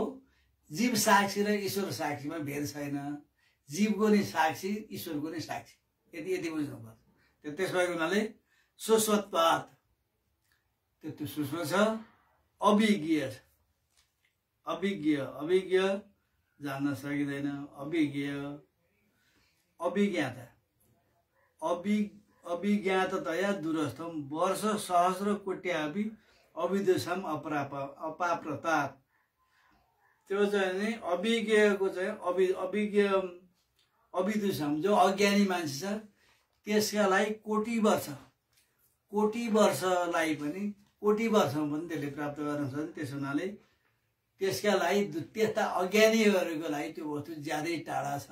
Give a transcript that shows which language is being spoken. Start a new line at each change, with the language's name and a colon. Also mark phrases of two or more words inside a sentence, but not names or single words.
Nepali: जीव साक्षी र ईश्वर साक्षीमा भेद छैन। जीवको नि साक्षी, ईश्वरको नि साक्षी। यति बुझ्नुपर्छ। त्यसो भएको हुनाले सुस्वत्वात्, त्यो सूक्ष्म छ, अभिज्ञ छ। अभिज्ञ जान्न सकिँदैन।
Sanskrit: अभिज्ञाता, अभिज्ञाततया दूरस्थम वर्ष सहस्र कोट्यापि अविदुषाम अपाप्रतात्।
Nepali: त्यो चाहिँ नि अभिज्ञको चाहिँ अविदुषाम, जो अज्ञानी मान्छे छ त्यसका लागि कोटी वर्षलाई पनि, कोटी वर्षमा पनि त्यसले प्राप्त गर्न सक्छ। त्यसो हुनाले त्यसका लागि, त्यस्ता अज्ञानीहरूको लागि त्यो वस्तु ज्यादै टाढा छ।